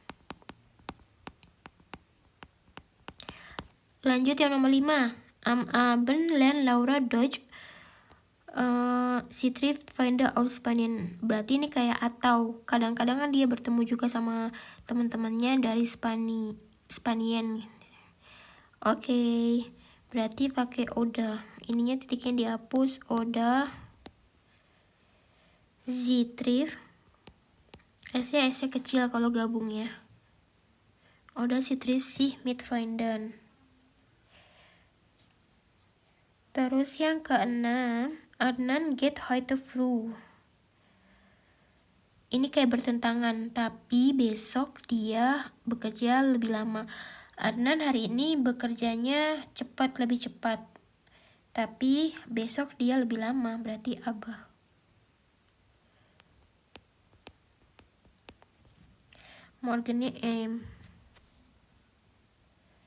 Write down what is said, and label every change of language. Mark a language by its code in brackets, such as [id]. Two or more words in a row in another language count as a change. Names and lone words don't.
[id] Lanjut yang nomor 5. [de] Am Abend lernt Laura Deutsch. Si trifft Freunde aus Spanien. [id] Berarti ini kayak atau kadang-kadang kan dia bertemu juga sama teman-temannya dari Spanien. Oke, berarti pakai oder. Ininya titiknya dihapus, [de] oder. Sie trifft. [id] S-nya kecil kalau gabung ya. [de] Oder sie trifft sich mit Freunden. [id] Terus yang keenam, [de] Adnan geht heute früh. [id] Ini kayak bertentangan, tapi besok dia bekerja lebih lama. Adnan hari ini bekerjanya lebih cepat. Tapi besok dia lebih lama, berarti abah. Morgennya Oke, gitu aja.